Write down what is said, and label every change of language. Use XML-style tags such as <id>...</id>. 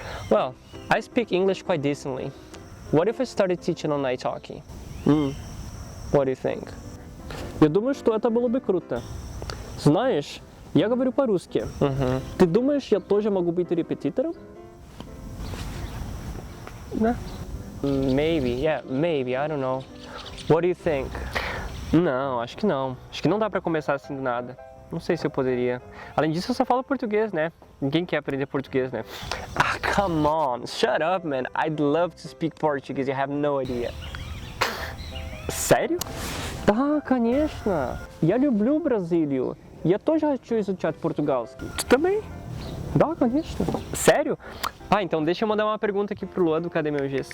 <en>Well, I speak English quite decently. What if I started teaching on italki? What do you think?</en> <ru>Я думаю, что это было бы круто. Знаешь, я говорю по-русски. Ты думаешь, я тоже могу быть репетитором?</ru> <en>Maybe, I don't know. What do you think?</en> <pt>Não, acho que não. Acho que não dá pra começar assim do nada. Não sei se eu poderia. Além disso, eu só falo português, né? Ninguém quer aprender português, né?</pt> <en>Ah, come on, shut up, man. I'd love to speak Portuguese, you have no idea.</en> <pt>Sério?</pt> <ru>Да, конечно. Я люблю Бразилию. Я тоже хочу изучать португальский.</ru> <pt>Tu também?</pt> <ru>Да, конечно.</ru> <pt>Sério? Ah, então deixa eu mandar uma pergunta aqui pro Luan do Cadê Meu Giz?</pt>